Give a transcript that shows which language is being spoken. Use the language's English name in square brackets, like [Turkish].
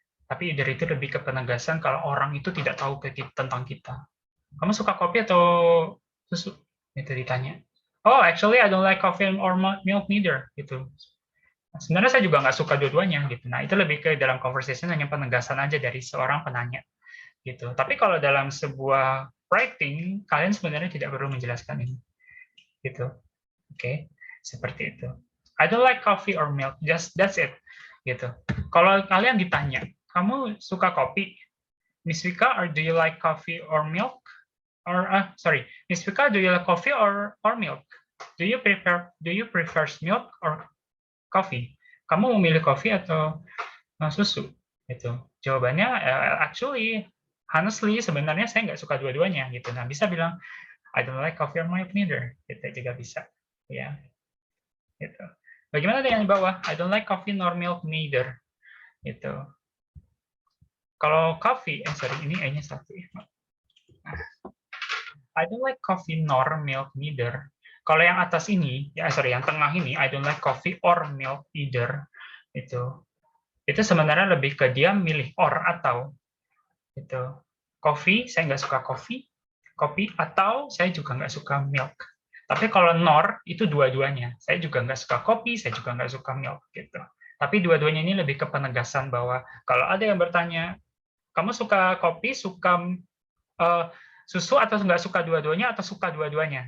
[Indonesian] Tapi either itu lebih ke penegasan kalau orang itu tidak tahu tentang kita. Kamu suka kopi atau susu? Itu ditanya. [English] Oh, actually I don't like coffee or milk neither. [Indonesian] Gitu. Sebenarnya saya juga nggak suka dua-duanya. Gitu. Nah, itu lebih ke dalam conversation hanya penegasan aja dari seorang penanya. Gitu. Tapi kalau dalam sebuah writing, kalian sebenarnya tidak perlu menjelaskan ini. Gitu. Oke, seperti itu. [English] I don't like coffee or milk. Just that's it. Gitu. [Indonesian] Kalau kalian ditanya, kamu suka kopi? [English] Miss Vika, or do you like coffee or milk? Or Miss Vika, do you like coffee or milk? Do you prefer milk or coffee? [Indonesian] Kamu memilih kopi atau susu? Itu jawabannya actually, honestly, sebenarnya saya nggak suka dua-duanya gitu. Nah, bisa bilang [English] I don't like coffee or milk neither. [Indonesian] Itu juga bisa, ya. Gitu. Bagaimana dengan di bawah? [English] I don't like coffee nor milk neither. [Indonesian] Gitu. Kalau coffee, ini E-nya satu. [English] I don't like coffee nor milk neither. [Indonesian] Kalau yang atas ini, yang tengah ini, [English] I don't like coffee or milk either. [Indonesian] Itu sebenarnya lebih ke dia milih or atau. Coffee, saya nggak suka coffee. kopi, atau saya juga nggak suka milk. Tapi kalau nor itu dua-duanya. Saya juga nggak suka kopi, saya juga nggak suka milk gitu. Tapi dua-duanya ini lebih ke penegasan bahwa kalau ada yang bertanya, kamu suka kopi, suka susu, atau nggak suka dua-duanya, atau suka dua-duanya.